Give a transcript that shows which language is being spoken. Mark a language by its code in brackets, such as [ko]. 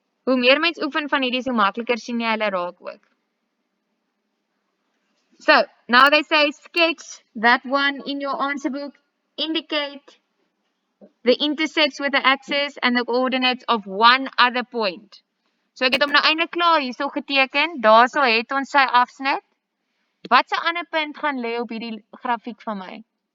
[af] Hoe meer mens oefen van hierdie, hoe makliker sien jy hulle raak ook. [en] So, now they say sketch that one in your answer book. Indicate the intercepts with the axis and the coordinates of one other point. [af] So ek het hom nou eintlik klaar hierso geteken. Daarso het ons sy afsnit. Wat 'n ander punt gaan lê op hierdie grafiek van my?